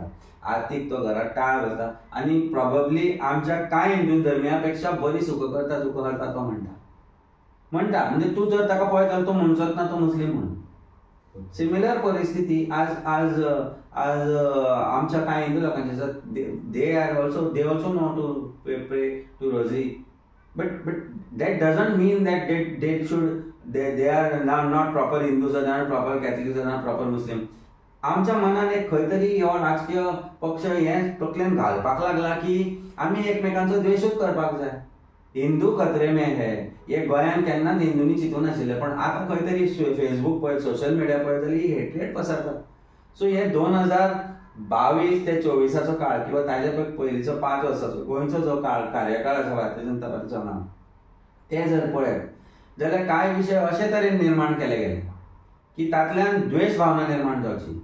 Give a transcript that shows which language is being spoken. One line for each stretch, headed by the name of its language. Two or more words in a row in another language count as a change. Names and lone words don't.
Konkani: आरतीक तो घरात टाळ घालता आनी प्रोबेबली आमच्या कांय हिंदू धर्मिया पेक्षा बरी सुख करता तो म्हणटा. म्हणजे तूं जर ताका पळयत तो म्हणचोच ना तो मुस्लीम म्हणून. सिमिलर परिस्थिती आज आमच्या कांय हिंदू लोकांची आसा.
English: they also know to pray to rosary, but that doesn't mean that they are not proper Hindus or they are not proper Catholics or not proper Muslim.
Konkani: आमच्या मनान एक खंय तरी हो राजकीय पक्ष हें तकलेन घालपाक लागला की आमी एकमेकांचो द्वेशूच करपाक जाय.
Hindi: हिंदू खतरे में हे
Konkani: गोंयान केन्नाच हिंदूंनी चिंतून नाशिल्लें, पण आतां खंय तरी फेसबूक पळयत,
English: social media
Konkani: पळयत जाल्यार हेट्रेट पसरता. सो हे 2022 ते 24 काळ किंवा ताजे पयलींचो 5 वर्साचो गोंयचो जो कार्यकाळ आसा भारतीय जनता पार्टीचो नांव ते जर पळयत जाल्यार कांय विशय अशे तरेन निर्माण केले गेले की तातूंतल्यान द्वेश भावना निर्माण जावची.